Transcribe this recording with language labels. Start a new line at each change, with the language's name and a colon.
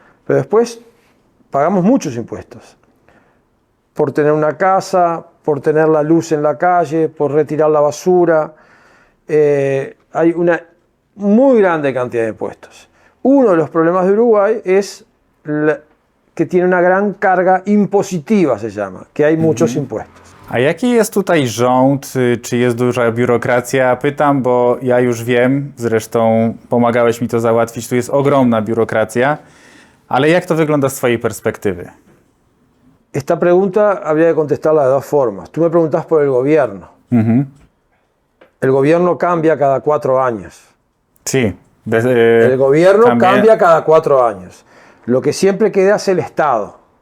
Spanish: Pero después pagamos muchos impuestos. Por tener una casa, por tener la luz en la calle, por retirar la basura. Hay una muy grande cantidad de impuestos. Uno de los problemas de Uruguay es que tiene una gran carga impositiva, se llama, que hay muchos impuestos.
Polish: A jaki jest tutaj rząd? Czy jest duża biurokracja? Pytam, bo ja już wiem, zresztą pomagałeś mi to załatwić, tu jest ogromna biurokracja, ale jak to wygląda z twojej perspektywy?
Spanish: Esta pregunta habría que contestarla de dos formas. Tú me preguntas por el gobierno. El gobierno cambia cada 4 años. Sí. El gobierno cambia cada 4 años. Lo que siempre queda es el Estado.